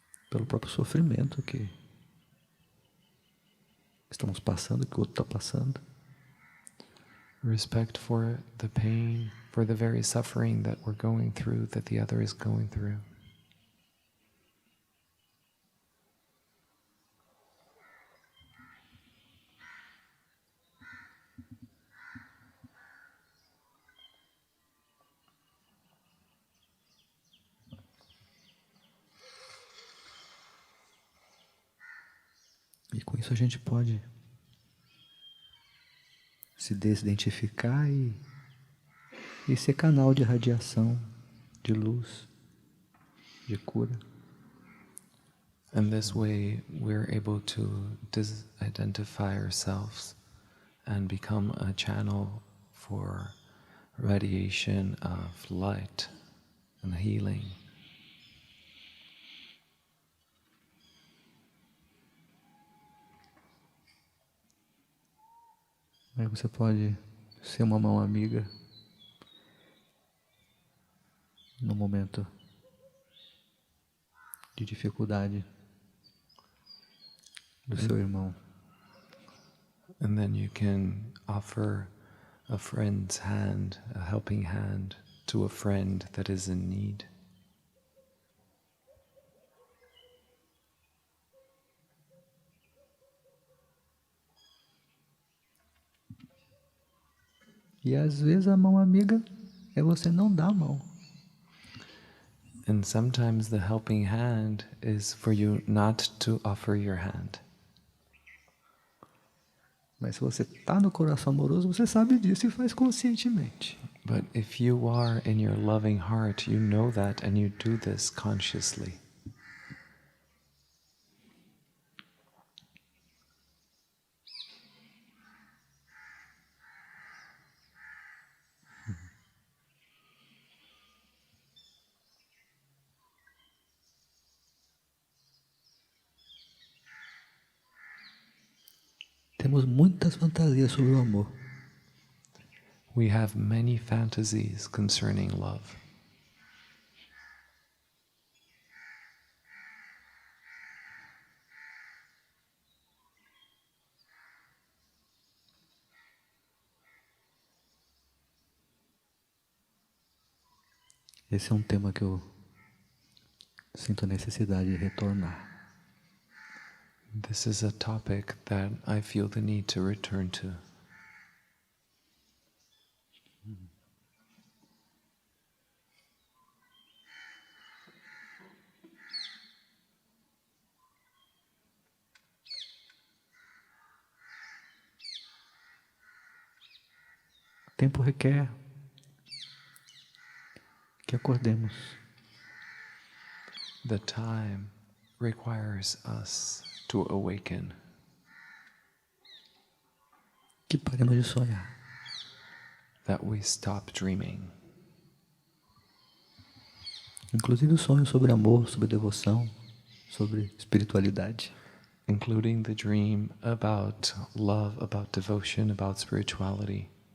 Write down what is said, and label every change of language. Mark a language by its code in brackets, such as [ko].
[pt] Pelo próprio sofrimento que estamos passando, que o outro está passando. [en] Respect for the pain, for the very suffering that we're going through, that the other is going through. [pt] E com isso a gente pode se desidentificar e ser canal de radiação, de luz. de cura. [en] And this way we're able to disidentify ourselves and become a channel for radiation of light and healing. [pt] Aí você pode ser uma mão amiga no momento de dificuldade do seu irmão. [en] And then you can offer a friend's hand, a helping hand, to a friend that is in need. [pt] E às vezes a mão amiga é você não dar a mão. [en] And sometimes the helping hand is for you not to offer your hand. [pt] Mas se você está no coração amoroso, você sabe disso e faz conscientemente. [en] But if you are in your loving heart, you know that and you do this consciously. [pt] Temos muitas fantasias sobre o amor. [en] We have many fantasies concerning love. [pt] Esse é um tema que eu sinto a necessidade de retornar. [en] This is a topic that I feel the need to return to. [pt] O tempo requer que acordemos. [en] The time requires us to awaken, [pt] Que paremos de sonhar. [en] that we stop dreaming, [pt] Inclusive o sonho sobre amor, sobre devoção, sobre espiritualidade. [en] including the dream about love, about devotion, about spirituality.